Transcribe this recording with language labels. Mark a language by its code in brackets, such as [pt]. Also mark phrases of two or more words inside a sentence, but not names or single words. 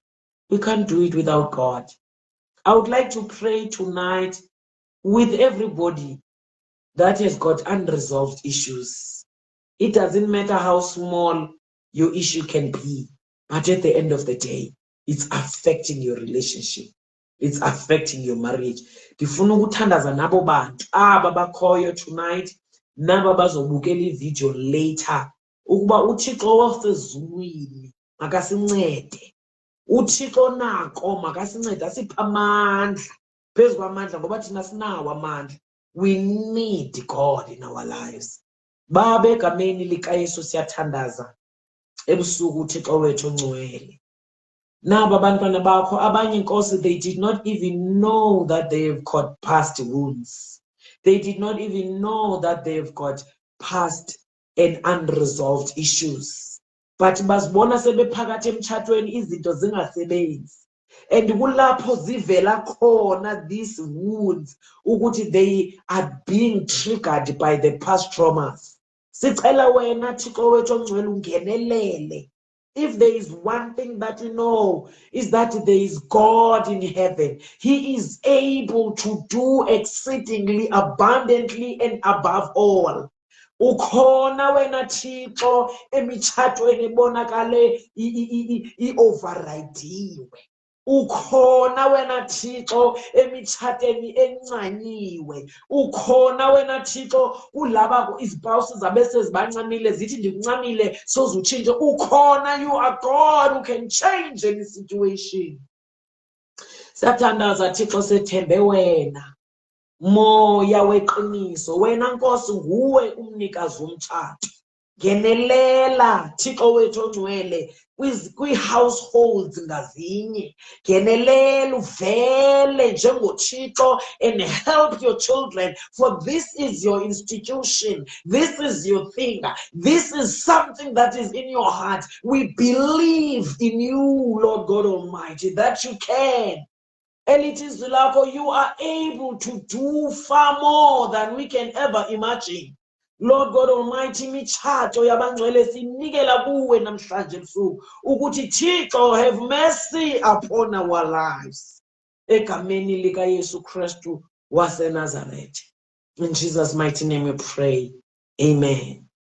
[en] We can't do it without God. I would like to pray tonight with everybody that has got unresolved issues. It doesn't matter how small your issue can be, but at the end of the day, it's affecting your relationship. It's affecting your marriage. [xh] Ndifuna ukuthandaza nabo bantu aba bakhoyo tonight, naba bazobukela ivideo later, ukuba uThixo wasezulwini makasincede. uThixo nako makasincede asiphe amandla phezu kwamandla ngoba thina sinawo amandla. [en] We need God in our lives. [xh] Baba egameni likaYesu siyathandaza ebusuku uThixo wethu ongcwele. Naba abantwana bakho abanye inkosi, [en] they did not even know that they've got past wounds. They did not even know that they've got past and unresolved issues. [xh] But basibona sebephakathi emtshatweni izinto zingasebenzi. [en] And [xh] kulapho zivela khona [en] these wounds ukuthi they are being triggered by the past traumas. [xh] Sicela wena Thixo wethu ongcwele ungenelele. [en] If there is one thing that we know, is that there is God in heaven. He is able to do exceedingly abundantly and above all. [xh] Ukhona wena Thixo emitshatweni ebonakale i-overridiwe. Ukhona wena Thixo emitshatweni encanyiwe. Ukhona wena Thixo kulaba izipawusi zabe sezibancamile zithi ndikuncamile sozutshintshe. Ukhona, [en] you are God who can change any situation. [xh] Siyathandaza Thixo sethembe wena. Moya weqiniso, wena Nkosi nguwe umnikazi womtshato. Ngenelela Thixo wethu ongcwele kwi-households ngazinye. Ngenelela uvele njengoThixo [en] and help your children, for this is your institution. This is your thing. This is something that is in your heart. We believe in you, Lord God Almighty, that you can. Elitis Lako, you are able to do far more than we can ever imagine. Lord God Almighty, [xh] mitshato yabangcwele sinikela kuwe namhlanje ebusuku ukuthi Thixo [en] have mercy upon our lives. [xh] Egameni likaYesu Kristu waseNazaretha. [en] In Jesus' mighty name we pray. Amen.